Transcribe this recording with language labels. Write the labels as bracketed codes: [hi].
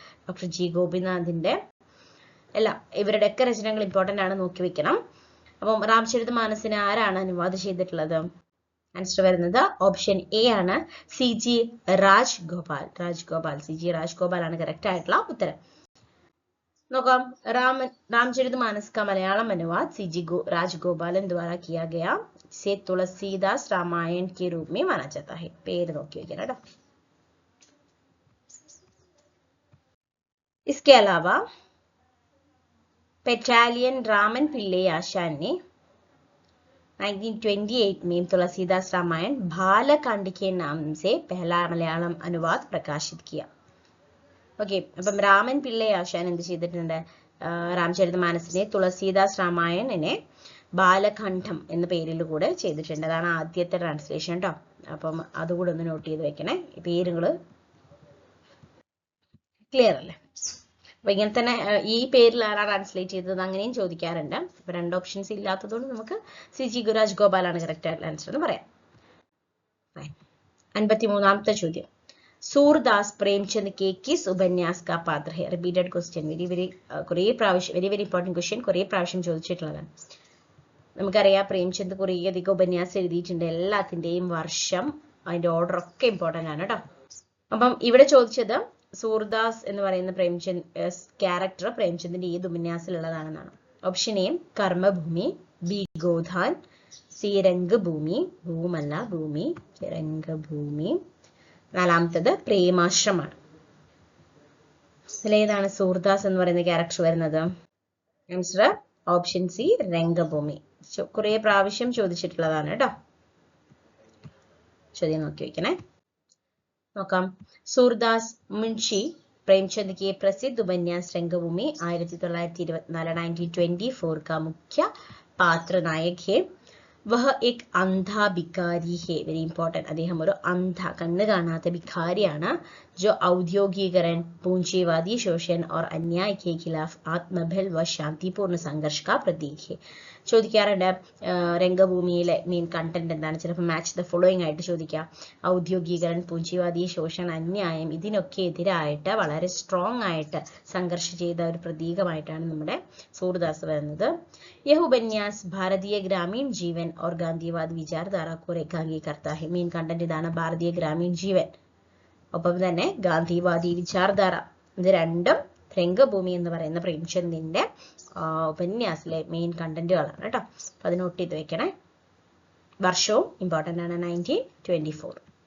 [ml] Doctor G ഗോപിനാഥിന്റെ എല്ലാം ഇവരുടെയൊക്കെ രചനകൾ ഇമ്പോർട്ടൻ്റ് ആണ്, നോക്കി വെക്കണം. അപ്പം രാമചരിതമാനസിനെ ആരാണ് അനുവാദം ചെയ്തിട്ടുള്ളത്? ആൻസർ വരുന്നത് ഓപ്ഷൻ എ ആണ്, CG രാജ്ഗോപാൽ. CG രാജ്ഗോപാൽ ആണ് കറക്റ്റ് ആയിട്ടുള്ള ഉത്തരം. [hi] നോക്കാം, रामचरितमानस का मलयालम अनुवाद CG राजगोपालन द्वारा किया गया, से तुलसीदास रामायण के रूप में माना जाता है. [ml] പേര് നോക്കി വെക്കണം കേട്ടോ. [hi] इसके अलावा पेटालियन रामन पिल्ले आशान ने 1928 में तुलसीदास रामायण बालकांड के नाम से पहला मलयालम अनुवाद प्रकाशित किया. [ml] ഓക്കെ, അപ്പം രാമൻ പിള്ളை ആശാൻ എന്ത് ചെയ്തിട്ടുണ്ട്? രാമചരിതമാനസിനെ തുളസീദാസ് രാമായണനെ ബാലഖണ്ഡം എന്ന പേരിൽ കൂടെ ചെയ്തിട്ടുണ്ട്. അതാണ് ആദ്യത്തെ ട്രാൻസ്ലേഷൻ കേട്ടോ. അപ്പം അതുകൂടെ ഒന്ന് നോട്ട് ചെയ്ത് വെക്കണേ. പേരുകൾ ക്ലിയർ അല്ലേ? അപ്പൊ ഇങ്ങനെ തന്നെ ഈ പേരിൽ ആരാ ട്രാൻസ്ലേറ്റ് ചെയ്തത് അങ്ങനെയും ചോദിക്കാറുണ്ട്. അപ്പൊ 2 ഓപ്ഷൻസ് ഇല്ലാത്തതുകൊണ്ട് നമുക്ക് CG രാജ്ഗോപാലാണ് കറക്റ്റ് ആയിട്ടുള്ള ആൻസർ എന്ന് പറയാം. [hi] 53ാമത്തെ ചോദ്യം, सूरदास प्रेमचंद के किस उपन्यास का पात्र है? [ml] Repeated question, very important question, കുറേ പ്രാവശ്യം ചോദിച്ചിട്ടുള്ളതാണ്. നമുക്കറിയാം പ്രേംചന്ദ് കുറേ അധികം ഉപന്യാസം എഴുതിയിട്ടുണ്ട്. എല്ലാത്തിന്റെയും വർഷം, അതിന്റെ ഓർഡർ ഒക്കെ ഇമ്പോർട്ടന്റ് ആണ് കേട്ടോ. അപ്പം ഇവിടെ ചോദിച്ചത് സൂർദാസ് എന്ന് പറയുന്ന ക്യാരക്ടർ പ്രേംചന്ദിന്റെ ഏത് ഉപന്യാസത്തിലുള്ളതാണെന്നാണ്. Option A Karmabhoomi, B ഗോധാൻ, C Rangbhoomi, ഭൂമല്ല ഭൂമി, രംഗഭൂമി, 4ാമത്തത് പ്രേമാശ്രമാണ്. ഇതിലേതാണ് സൂർദാസ് എന്ന് പറയുന്ന ക്യാരക്ടർ വരുന്നത്? Answer option C Rangbhoomi. കുറെ പ്രാവശ്യം ചോദിച്ചിട്ടുള്ളതാണ് കേട്ടോ. ചോദ്യം നോക്കി വെക്കണേ. [hi] നോക്കാം, सूरदास मुंशी प्रेमचंद के प्रसिद्ध उपन्यास रंगभूमि 1924 1924 का मुख्य पात्र नायक है. वह एक अंधा भिखारी है. Very important. [ml] അദ്ദേഹം ഒരു അന്ധ, കണ്ണ് കാണാത്ത ഭിഖാരിയാണ്. [hi] जो औद्योगिकरण, पूंजीवादी शोषण और अन्याय के खिलाफ आत्मबल व शांतिपूर्ण संघर्ष का प्रतीक है. [ml] ചോദിക്കാറുണ്ട് രംഗഭൂമിയിലെ മെയിൻ കണ്ടന്റ് എന്താണ്? ചിലപ്പോൾ മാച്ച് ദ ഫോളോയിങ് ആയിട്ട് ചോദിക്കാം. ഔദ്യോഗികരൺ, പൂഞ്ചിവാദി ശോഷണ, അന്യായം, ഇതിനൊക്കെ എതിരായിട്ട് വളരെ സ്ട്രോങ് ആയിട്ട് സംഘർഷം ചെയ്ത ഒരു പ്രതീകമായിട്ടാണ് നമ്മുടെ സൂർദാസ് വരുന്നത്. [hi] यह उपन्यास भारतीय ग्रामीण जीवन और गांधीवाद विचारधारा को रेखांकित करता है. [ml] മെയിൻ കണ്ടന്റ് ഇതാണ്, ഭാരതീയ ഗ്രാമീൺ ജീവൻ, ഒപ്പം തന്നെ ഗാന്ധിവാദി വിചാരധാര. ഇത് രണ്ടും രംഗഭൂമി എന്ന് പറയുന്ന പ്രേംചന്ദിന്റെ ഉപന്യാസിലെ മെയിൻ കണ്ടന്റുകളാണ് കേട്ടോ. അപ്പൊ അത് നോട്ട് ചെയ്ത് വെക്കണേ. വർഷവും ഇമ്പോർട്ടന്റ് ആണ്, 1924.